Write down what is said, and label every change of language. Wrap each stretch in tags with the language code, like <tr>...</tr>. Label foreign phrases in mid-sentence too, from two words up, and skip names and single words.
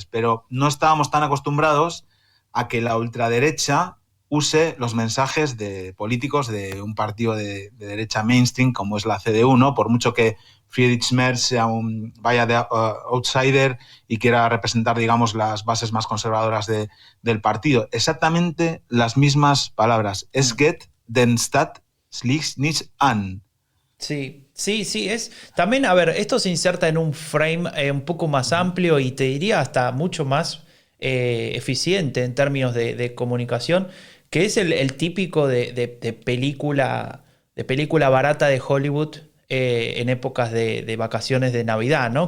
<es>Pero no estábamos tan acostumbrados a que la ultraderecha use los mensajes de políticos de un partido de derecha mainstream como es la CDU, ¿no? Por mucho que Friedrich Merz vaya de outsider y quiera representar, digamos, las bases más conservadoras del partido. Exactamente las mismas palabras.</es> <de>Es geht den Staat schlicht nicht an.</de> <es>Sí, es. También, a ver, esto se inserta en un frame un poco más amplio y te diría hasta mucho más eficiente en términos de comunicación, que es el típico de película barata de Hollywood en épocas de vacaciones de Navidad, ¿no?</es>